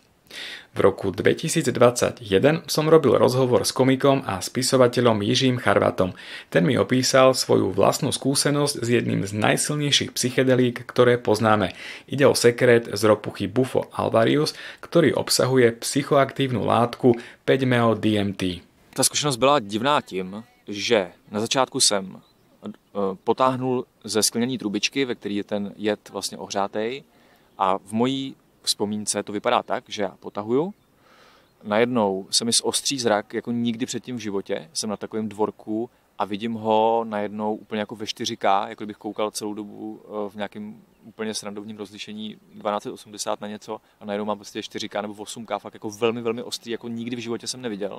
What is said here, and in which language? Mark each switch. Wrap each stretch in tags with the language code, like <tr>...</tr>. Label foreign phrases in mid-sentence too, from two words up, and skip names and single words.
<sk>V roku 2021 som robil rozhovor s komikom a spisovateľom Jiřím Charvatom. Ten mi opísal svoju vlastnú skúsenosť s jedným z najsilnejších psychedelík, ktoré poznáme. Ide o sekret z ropuchy Bufo alvarius, ktorý obsahuje psychoaktívnu látku 5-MeO-DMT.</sk> <cs>Ta zkušenost byla divná tím, že na začátku jsem potáhnul ze skleněné trubičky, ve které je ten jed vlastně ohřátej, a v mojí vzpomínce to vypadá tak, že já potahuju, najednou se mi zostří zrak jako nikdy předtím v životě, jsem na takovém dvorku a vidím ho najednou úplně jako ve 4K, jako kdybych koukal celou dobu v nějakém úplně srandovním rozlišení 1280 na něco a najednou mám prostě 4K nebo 8K, fakt jako velmi, velmi ostrý, jako nikdy v životě jsem neviděl.</cs>